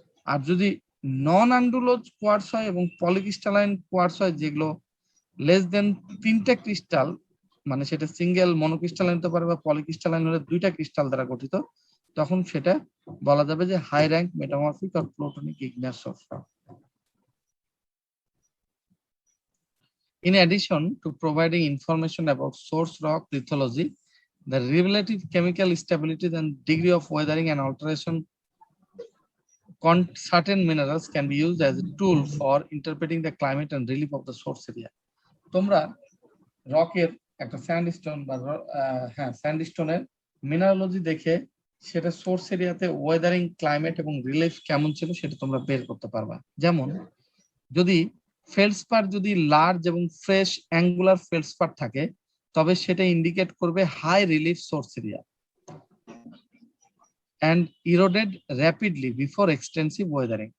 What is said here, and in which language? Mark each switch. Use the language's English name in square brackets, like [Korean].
[Bangla] আর যদি নন আন্ডুলোজ কোয়ার্টজ হয় এবং পলিক্রিস্টালাইন কোয়ার্টজ হয় যেগুলো লেস দেন 3টা ক্রিস্টাল, মানে সেটা সিঙ্গেল মনোক্রিস্টালাইন হতে পারে বা পলিক্রিস্টালাইন হলে 2টা ক্রিস্টাল দ্বারা গঠিত, তখন সেটা বলা যাবে যে high rank metamorphic আর plutonic igneous source rock. [English] In addition to providing information about source rock lithology, the relative chemical stability and degree of weathering and alteration certain minerals can be used as a tool for interpreting the climate and relief of the source area. [Bangla] তোমরা রকের একটা sandstone বা স্যান্ডস্টোনের mineralogy দেখে সেটা source এরিয়াতে Wuthering, climate এবং relief কেমন ছিল সেটা তোমরা বের করতে পারবা। যেমন যদি ফেলসপার যদি লার্জ এবং ফ্রেশ অ্যাঙ্গুলার ফেলসপার থাকে, তবে সেটা ইন্ডিকেট করবে high relief source area [English] and eroded rapidly before extensive weathering.